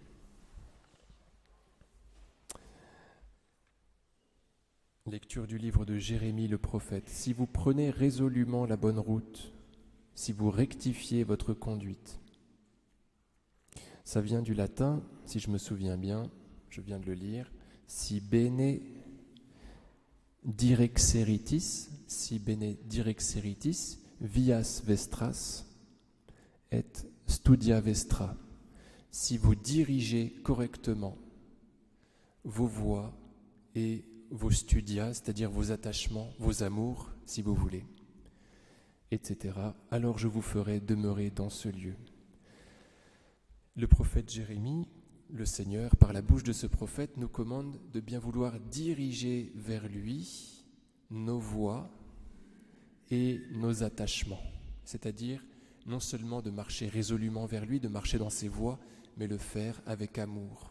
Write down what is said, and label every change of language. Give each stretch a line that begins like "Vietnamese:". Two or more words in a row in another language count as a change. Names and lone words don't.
French: Lecture du livre de Jérémie le prophète. Si vous prenez résolument la bonne route, si vous rectifiez votre conduite. Ça vient du latin, si je me souviens bien, je viens de le lire,
Latin: si bene direxeritis, vias vestras et studia vestra.
French: Si vous dirigez correctement vos voies et vos studia, c'est-à-dire vos attachements, vos amours, si vous voulez, etc., alors je vous ferai demeurer dans ce lieu. Le prophète Jérémie, le Seigneur, par la bouche de ce prophète, nous commande de bien vouloir diriger vers lui nos voies et nos attachements, c'est-à-dire non seulement de marcher résolument vers lui, de marcher dans ses voies, mais le faire avec amour.